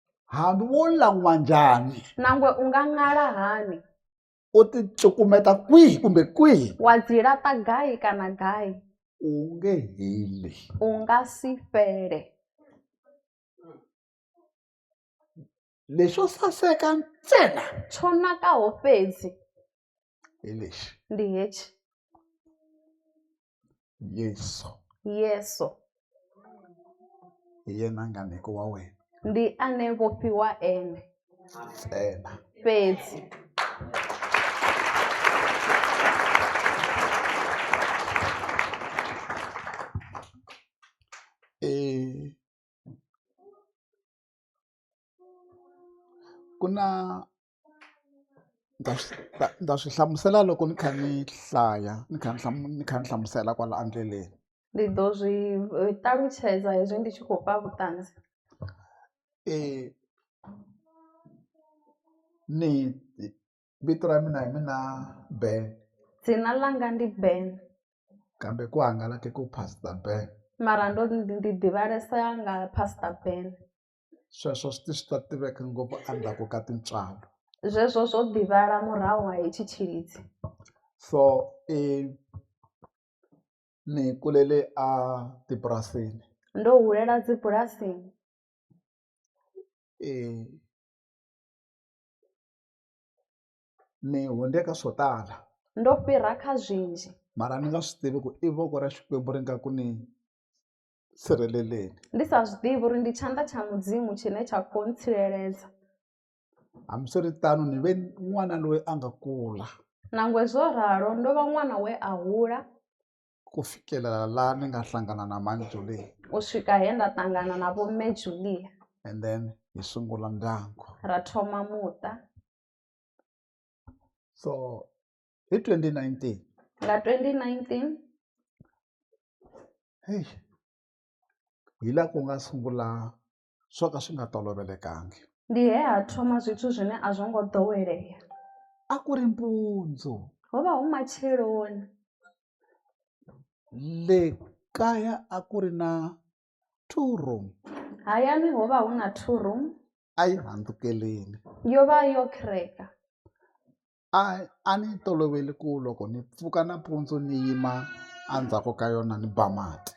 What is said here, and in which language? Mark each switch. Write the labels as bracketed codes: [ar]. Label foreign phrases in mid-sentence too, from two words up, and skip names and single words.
[ts] hambi wo lan'wa njhani [ve] nangwe u nga ṅala hani, [ts] u ti cukumeta kwihi kumbe kwihi [ve] wa dzi laṱa gai kana gai, [ts] u nge heli. [ve] u nga si fhele. [ts] Leswo saseka ntsena [ve] Tsho nakaho fhedzi [ts] hi lexi, [ve] ndi hetshi, [ts] Yesu [ve] Yesu [ts] hi yena nganeko wa wena [ve] ndi ane vho fhiwa ene [ts] ntsena. [ve] fhedzi. [ts] Ku na ndza swi hlamusela loko ni kha ni hlaya ni kha ni hlamusela kwala andleleni. [ve] Ndi ḓo zwi ṱalutshedza hezwi ndi tshi khou fha vhuṱanzi. [ts] Ni vito ra mina hi mina Ben, [ve] Dzina langa ndi Ben, [ts] kambe ku hangalake ku Pastor Ben. [ve] mara ndi ḓivhalesa nga Pastor Ben. [ts] Sweswo swi ta tiveka ngopfu endzhaku ka tintswalo. [ve] Zwezwo zwo ḓivhala murahu ha hetshi tshilidzi. [ts] So ni kulele a tipurasini. [ve] Ndo hulela dzibulasini. [ts] Ni hunde ka swo tala. [ve] Ndo fhira kha zwinzhi. [ts] Mara ni nga swi tivi ku i voko ra Xikwembu ri nga ku ni sirheleleni. [ve] Ndi sa zwi ḓivhi uri ndi tshanḓa tsha mudzimu tshine tsha khou ntsireledza. [ts] Hambiswiritano ni ve n'wana loyi a nga kula. [ve] Nangwe zwo ralo ndo vha ṅwana we a hula. [ts] Ku fikelela laha ni nga hlangana na Mani Julia. [ve] U swika he nda ṱangana na vho Mme Julia. [en] And then [ts] hi sungula ndyangu. [ve] Ra thoma muṱa. [ts] So hi 2019. [ve] Nga 2019. Hey. [ts] Hi la ku nga sungula swo ka swi nga tolovelekangi. [ve] Ndi he ha thoma zwithu zwine a zwo ngo ḓowelea. [ts] A ku ri mpundzu. [ve] Ho vha hu matsheloni. [ts] Le kaya a ku ri na 2 room. [ve] Hayani ho vha hu na 2 room. [ts] A yi handzukeleni. [ve] Yo vha yo khireka. [ts] A ni tolovele ku loko ni pfuka nampundzu ni yima endzhaku ka yona ni ba mati.